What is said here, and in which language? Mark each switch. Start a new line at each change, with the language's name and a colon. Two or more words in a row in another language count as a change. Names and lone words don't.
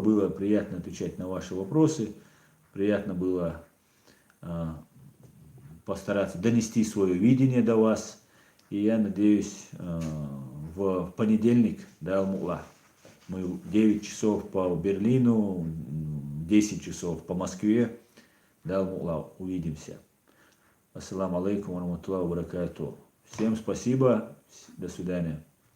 Russian: Было приятно отвечать на ваши вопросы. Приятно было постараться донести свое видение до вас. И я надеюсь, в понедельник, да, Алмула, мы 9 часов по Берлину, 10 часов по Москве, да, Алмула, увидимся.
Arabic: السلام عليكم ورحمة الله وبركاته.
Russian: Всем спасибо, до свидания.